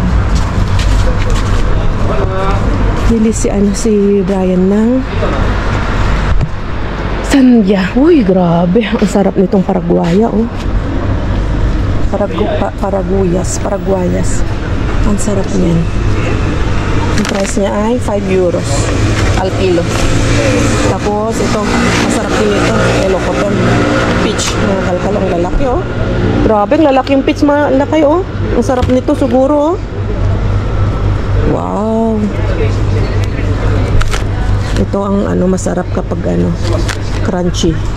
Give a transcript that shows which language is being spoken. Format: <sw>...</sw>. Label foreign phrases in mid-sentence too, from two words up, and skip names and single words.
<tl>Bili si Brian ng Sandia. Uy, grabe. Ang sarap nitong Paraguaya, oh. Paraguayas. Ang sarap niyan. Ang price niya ay 5</tl> <es>euros al kilo.</es> <tl>Tapos ito, masarap din ito, Elocoton peach. Mga kalkal, ang lalaki, oh. Grabe, ang lalaki yung peach, malaki, oh. Ang sarap nito siguro, oh. Wow. Ito ang masarap kapag crunchy.</tl>